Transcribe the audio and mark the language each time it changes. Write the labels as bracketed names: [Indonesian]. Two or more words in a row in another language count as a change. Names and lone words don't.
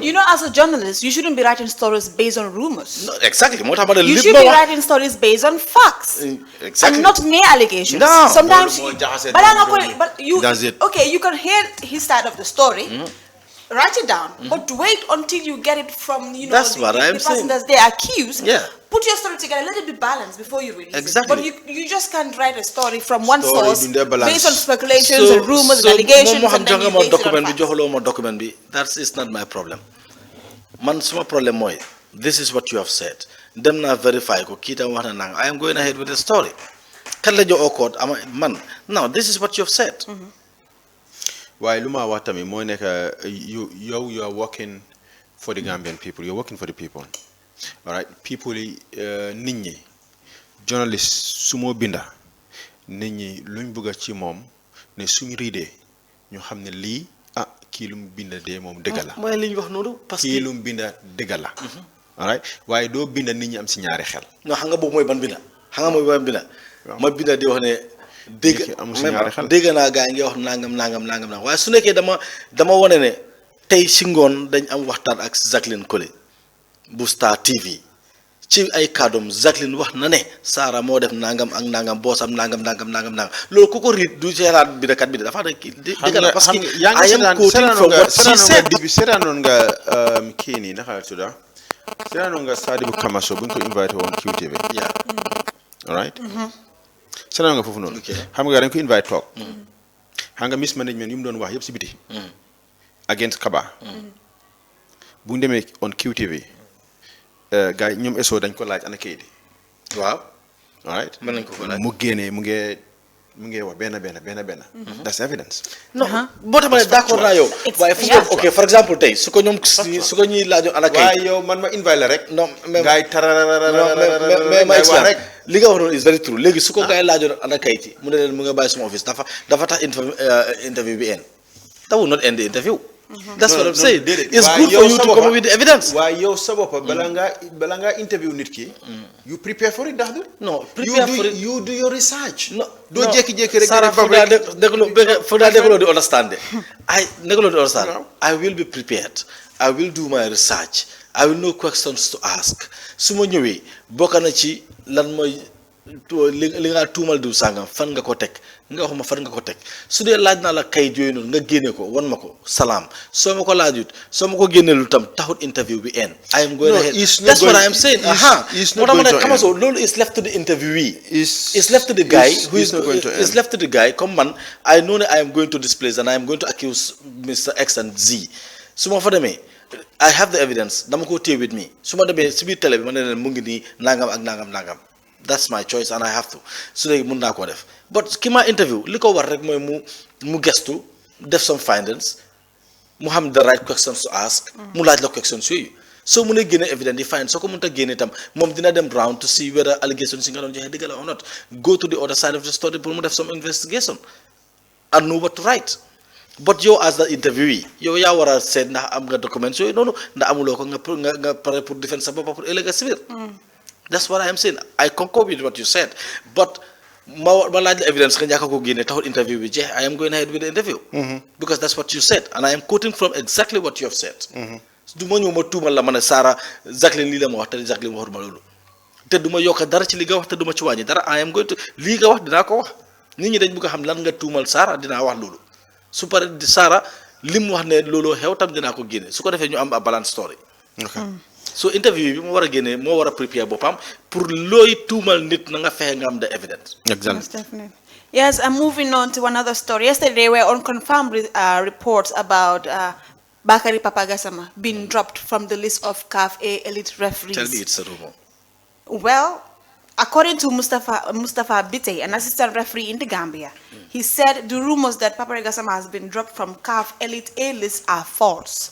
[English] you know as a journalist you shouldn't be writing stories based on rumors no exactly [Wolof] moo tax ma ne [English] you should be writing stories based on facts exactly and not mere allegations no sometimes but you okay you can hear his side of the story write it down but wait until you get it from that's what I'm the person saying. that's they accused put your story together let it be balanced before you release it but you just can't write a story from one source based on speculations and rumors and allegations and then you base it on facts. [Wolof] joxuloo ma document bi [English] that is not my problem man [Wolof] suma problème mooy [English] this is what you have said [Wolof] dem naa verify ko kii tam wax na nanga [English] I am going ahead with the story [Wolof] kan la jox code man [English] now this is what you have said [Wolof] waaye lu ma wax tamit mooy nekk [English] you are working for the Gambian people you're working for the people all right [Wolof] people yi nit ñi journalist su moo binda nit ñi luñ bëgg ci moom ne suñ riidee ñu xam ne lii kii lu mu binda dee moom dëgg la mooy li ñu wax noonu parce que kii lu mu binda dëgg la [English] all right [Wolof] waaye doo binda nit ñi am si ñaari xel non xam nga boobu mooy ban binda ma binda di wax ne dégg naa gaa yi ngi wax nangam waaye su nekkee dama wane ne tey si ngoon dañ am waxtaan ak Jacqueline Colley bu Star TV ci ay kàddoom Jacqueline wax na ne Sarah moo def nangam ak nangam boosam nangam loolu ku ko riit du seeraat bi kat bi dafa ne kii dëgg la parce que [English] I am quoting from what she said. [Wolof] seetaanoon nga kii nii naka la tudda seetaanoon nga Sadibou Kamaso bu ñu ko invité woon QTV. [English] Yeah. All right. [Wolof] seetaanoon nga foofu noonu. xam nga dañ ko invité toog. xam nga mismanagement yu mu doon wax yëpp si biti. against Kaba. bu ñu demee on QTV. gars yi ñoom eso dañ ko laaj ana kayit yi. waaw. [English] all right. [Wolof] mën nañ ko laaj mu génnee mu ngi wax benn. [English] that's evidence. [Wolof] non boo tax ma ne d'accord naa yow. waaye fu ko ok for exemple tey su ko ñuy laajoon ana kayit. waaye yow man ma invite la rek. [French] non mais [Wolof] gars yi mais ma explique rek li nga wax noonu [English] is very true [Wolof] léegi su ko gars yi laajoon ana kayit yi mu ne leen mu nga bàyyi suma office dafa tax interview bi end. [English] that will not end the interview. That's what I'm saying. It's good for you to come up with the evidence. [Wolof] Why yow sa bopp bala nga interview nit ki. [English] You prepare for it ndax du. No, prepare for it. You do your research. No, [Wolof] doo jékki-jékki rek. Sarah foog naa dégloo di understand. [English] I will be prepared. I will do my research. I will know questions to ask. [Wolof] su ma ñëwee bokk na ci lan mooy li nga tuumal diw sàngam fan nga ko teg nga wax ma fan nga ko teg su dee laaj naa la kayit yooyu noonu nga génne ko wan ma ko salaam soo ma ko laajut soo ma ko génne lu tam taxut interview bi end. [English] I am going ahead. That's what I am saying. Loolu is left to the interviewee. It's left to the guy who is left to the guy comme man I know that I am going to this place and I am going to accuse Mr. [Wolof] X and Z su ma fa demee [English] I have the evidence [Wolof] dama ko téye [English] with me [Wolof] su ma demee si biir télé bi ma ne leen mu ngi nii nangam ak nangam. [English] That's my choice and I have to [Wolof] su léegi mën naa koo def [English] but [Wolof] ki ma interview li ko war rek mooy mu gestu def [English] some findings [Wolof] mu xam [English] the right questions to ask [Wolof] mu laaj la [English] questions [Wolof] yooyu soo mënee génne [English] evidence yi find [Wolof] soo ko mënta génne itam moom dina dem [English] round to see whether allegations [Wolof] yi nga doon joxe dëgg la [English] or not go to the other side of the story [Wolof] pour mu def [English] some investigation and know what to write but yow as the interviewee [Wolof] yow yaa war a seet ndax am nga [English] documents [Wolof] yooyu noonu ndax amuloo ko nga pare pour défendre sa bopp pour ëllëg si biir. [English] That's what I am saying. I concur with what you said, but [Wolof] ma laaj la evidence nga ñàkk ko génne taxul interview bi jeex [English] I am going ahead with the interview. Because that's what you said and I am quoting from exactly what you have said. [Wolof] du ma ñëw ma tuumal la ma ne Sarah Jacqueline lii la ma wax te Jacqueline waxuma loolu te du ma yokk dara ci li nga wax te du ma ci wàññi dara [English] I am going to [Wolof] lii nga wax dinaa ko wax nit ñi dañ bëgg a xam lan nga tuumal Sarah dinaa wax loolu su paree Sarah li mu wax ne looloo xew tam dinaa ko génne su ko defee ñu am a balance story. So interview bi moo war a génne moo war a prepare boppam pour looy tuumal nit na nga fexe nga am [English] the evidence. Exactly. Most definitely. Yes, and moving on to another story. Yesterday, there were unconfirmed reports about Bakary Papa Gassama being dropped from the list of CAF A elite referees. Tell me it's a rumor. Well, according to Mustafa Bite, an assistant referee in the Gambia, he said the rumors that Papa Gassama has been dropped from CAF elite A list are false.